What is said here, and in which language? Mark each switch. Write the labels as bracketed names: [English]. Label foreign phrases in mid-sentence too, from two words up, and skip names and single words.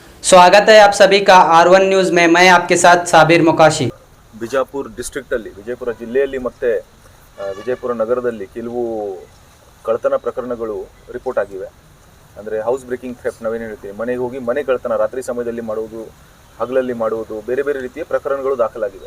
[Hindi] स्वागत है आप सभी का R1 न्यूज़ में। मैं आपके साथ साबिर मुकाशी। [Kannada] ಬಿಜಾಪುರ ಡಿಸ್ಟ್ರಿಕ್ಟಲ್ಲಿ ವಿಜಯಪುರ ಜಿಲ್ಲೆಯಲ್ಲಿ ಮತ್ತು ವಿಜಯಪುರ ನಗರದಲ್ಲಿ ಕೆಲವು ಕಳ್ಳತನ ಪ್ರಕರಣಗಳು ರಿಪೋರ್ಟ್ ಆಗಿವೆ. ಅಂದರೆ [English] house breaking theft [Kannada] ನಾವೇನು ಹೇಳ್ತೀವಿ, ಮನೆಗೆ ಹೋಗಿ ಮನೆ ಕಳ್ಳತನ ರಾತ್ರಿ ಸಮಯದಲ್ಲಿ ಮಾಡುವುದು, ಹಗಲಲ್ಲಿ ಮಾಡುವುದು, ಬೇರೆ ಬೇರೆ ರೀತಿಯ ಪ್ರಕರಣಗಳು ದಾಖಲಾಗಿವೆ.